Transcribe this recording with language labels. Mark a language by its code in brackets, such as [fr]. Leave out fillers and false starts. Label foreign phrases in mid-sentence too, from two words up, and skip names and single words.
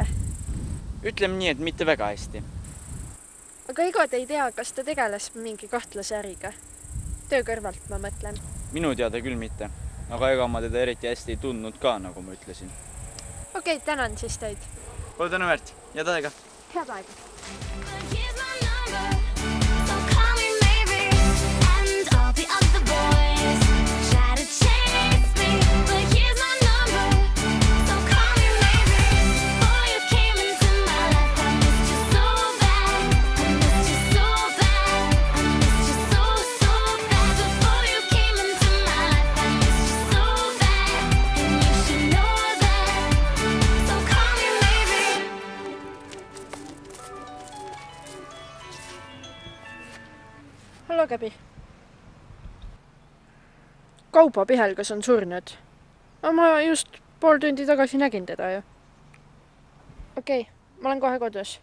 [et] Ütleme nii, et mitte väga hästi. Aga ega te ei tea, kas ta tegeles mingi kahtlase äriga? Töö kõrvalt, ma mõtlen. Minu teada küll mitte. Aga ega ma teda eriti hästi ei tundnud ka, nagu ma ütlesin. Okei, tänan siis teid. Pole tänu väärt. Head aega. Head aega. [en] But here's my number, so call me maybe. And all the other boys try to chase me. But here's my number, so call me maybe. Before you came into my life, I missed you so bad. I missed you so bad. I missed you so, so bad. Before you came into my life, I missed you so bad. And you should know that, so call me maybe. [et] Hallo, Käbi. Kaupo Pihelgas on surnud. Ma just pool tundi tagasi nägin teda ju. Okei, ma olen kohe kodus.